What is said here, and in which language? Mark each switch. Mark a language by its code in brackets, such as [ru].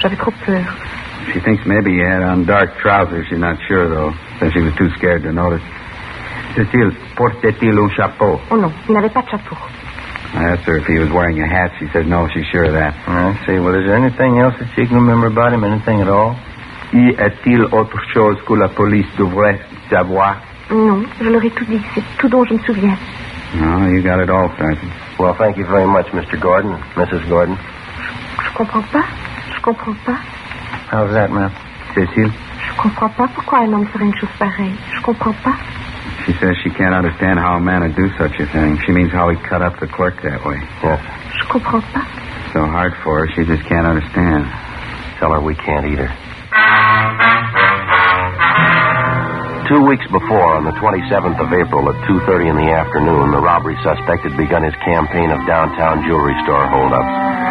[fr] J'avais trop peur. [en] She thinks maybe he had on dark trousers. She's not sure, though, since she was too scared to notice. [fr] Cécile, portait-il un chapeau? Oh non, il n'avait pas de chapeau. [en] I asked her if he was wearing a hat. She said no, she's sure of that. I see. Well, is there anything else that she can remember about him? Anything at all? [fr] Y a-t-il autre chose que la police devrait savoir? Non, je leur ai tout dit. C'est tout dont je me souviens. [en] No, you got it all, Sergeant. Well, thank you very much, Mr. Gordon, Mrs. Gordon. [fr] Je comprends pas. Je comprends pas. [en] How's that, ma'am? Cécile? [fr] Je comprends pas pourquoi un homme ferait une chose pareille. Je comprends pas. [en] She says she can't understand how a man would do such a thing. She means how he cut up the clerk that way. Yes. [fr] Je comprends pas. [en] So hard for her, she just can't understand. Tell her we can't either. 2 weeks before, on the 27th of April at 2:30 in the afternoon, the robbery suspect had begun his campaign of downtown jewelry store holdups.